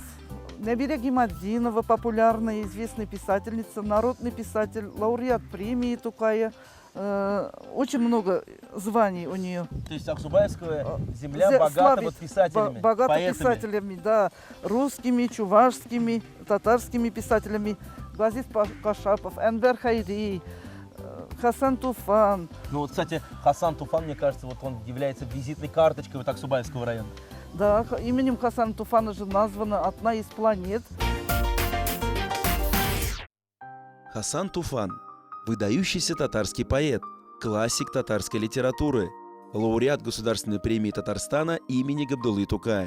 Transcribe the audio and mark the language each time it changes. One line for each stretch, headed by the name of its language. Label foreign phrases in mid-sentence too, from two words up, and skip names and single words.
Russian: Набиля Гимаддинова, популярная, известная писательница, народный писатель, лауреат премии Тукая. Очень много званий у нее. То есть Аксубайская земля Зе- богата славит вот писателями, Богато поэтами. писателями, да. Русскими, чувашскими, татарскими писателями. Газиз Кашапов, Энвер Хайри, Хасан Туфан. Ну вот, кстати, Хасан Туфан, мне кажется, вот он является визитной карточкой вот Аксубайского района. Да, именем Хасана Туфана же названа одна из планет. Хасан Туфан – выдающийся татарский поэт, классик татарской литературы, лауреат Государственной премии Татарстана имени Габдуллы Тукая.